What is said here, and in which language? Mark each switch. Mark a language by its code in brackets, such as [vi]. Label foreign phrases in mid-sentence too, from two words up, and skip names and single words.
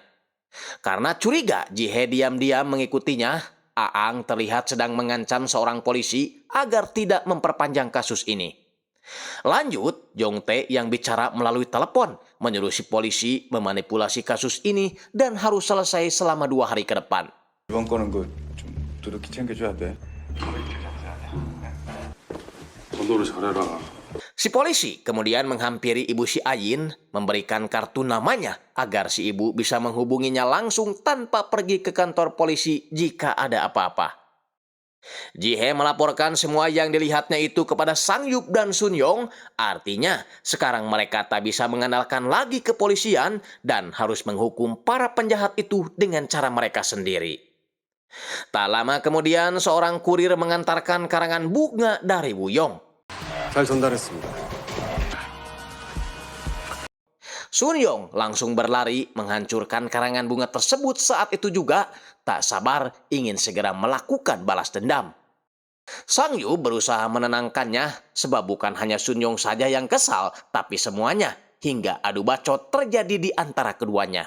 [id] Karena curiga Ji-hye diam-diam mengikutinya, Aang terlihat sedang mengancam seorang polisi agar tidak memperpanjang kasus ini. Lanjut, Jong-tae yang bicara melalui telepon menyuruh si polisi memanipulasi kasus ini dan harus selesai selama 2 hari ke depan. [ko] 이번 거는 좀 두둑히 챙겨줘야 돼. 전도를 잘해라. [id] Si polisi kemudian menghampiri ibu si Ayin, memberikan kartu namanya agar si ibu bisa menghubunginya langsung tanpa pergi ke kantor polisi jika ada apa-apa. Ji-hye melaporkan semua yang dilihatnya itu kepada Sang-yup dan Sun-yong, artinya sekarang mereka tak bisa mengandalkan lagi kepolisian dan harus menghukum para penjahat itu dengan cara mereka sendiri. Tak lama kemudian seorang kurir mengantarkan karangan bunga dari Woo-yong. [ko] 잘 전달했습니다. [id] Sun-yong langsung berlari menghancurkan karangan bunga tersebut saat itu juga, tak sabar ingin segera melakukan balas dendam. Sang-yup berusaha menenangkannya sebab bukan hanya Sun-yong saja yang kesal, tapi semuanya hingga adu bacot terjadi di antara keduanya.